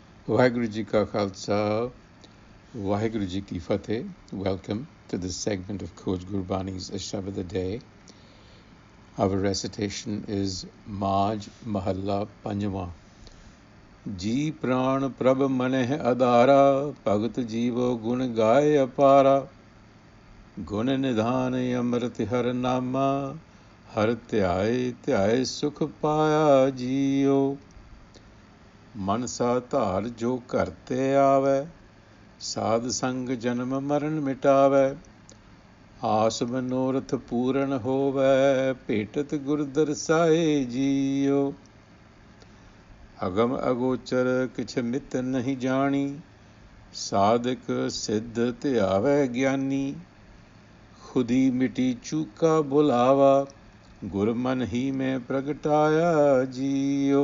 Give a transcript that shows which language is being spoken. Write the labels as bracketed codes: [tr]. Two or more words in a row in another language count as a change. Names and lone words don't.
[pa] ਵਾਹਿਗੁਰੂ ਜੀ ਕਾ ਖਾਲਸਾ, ਵਾਹਿਗੁਰੂ ਜੀ ਕੀ ਫ਼ਤਿਹ. [en] Welcome to this segment of Coach Gurbani's a-sabad-a-day. Our recitation is Maj Mahalla Panjwa. [pa] ਜੀ ਪ੍ਰਾਨ ਪ੍ਰਭ ਮਨਹ ਅਧਾਰਾ, ਭਗਤ ਜੀਵੋ ਗੁਣ ਗਾਏ ਅਪਾਰਾ, ਗੁਣ ਨਿਧਾਨ ਅੰਮ੍ਰਿਤ ਹਰਿ ਨਾਮਾ, ਹਰਿ ਧਿਆਇ ਧਿਆਇ ਸੁਖ ਪਾਇਆ ਜੀਉ. ਮਨਸਾ ਧਾਰ ਜੋ ਕਰਤੇ ਆਵੇ, ਸਾਧ ਸੰਗ ਜਨਮ ਮਰਣ ਮਿਟਾਵੇ, ਆਸ ਮਨੋਰਥ ਪੂਰਣ ਹੋਵੇ, ਭੇਟਤ ਗੁਰ ਦਰਸਾਏ ਜੀਓ। ਅਗਮ ਅਗੋਚਰ ਕਿਛ ਮਿਤ ਨਹੀਂ ਜਾਨੀ, ਸਾਧਕ ਸਿੱਧ ਤਿਆਵੇ ਗਿਆਨੀ, ਖੁਦੀ ਮਿਟੀ ਚੂਕਾ ਬੁਲਾਵਾ, ਗੁਰ ਮਨ ਹੀ ਮੇਂ ਪ੍ਰਗਟਾਇਆ ਜੀਓ।